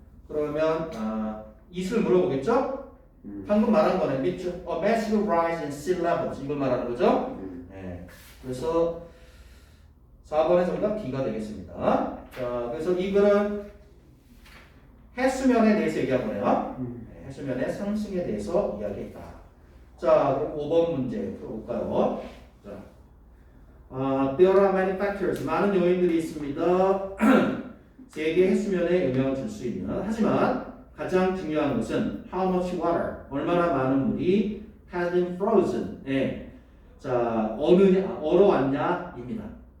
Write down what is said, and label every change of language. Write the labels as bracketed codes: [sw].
[ko] 그러면 이슬 물어보겠죠? 방금 말한 거는 밑줄 [en] a massive rise in sea levels [ko] 이걸 말하는 거죠? 네. 그래서 4번의 정답 B가 되겠습니다. 자, 그래서 이거는 해수면에 대해서 얘기한 거네요. 네, 해수면의 상승에 대해서 이야기했다. 자, 그럼 5번 문제 풀어볼까요? [en] 자, there are many factors. [ko] 많은 요인들이 있습니다. 세계 해수면에 영향을 줄 수 있는. 하지만 가장 중요한 것은 [en] how much water. [ko] 얼마나 많은 물이 [en] has been frozen. [ko] 네. 자, 얼어왔냐입니다.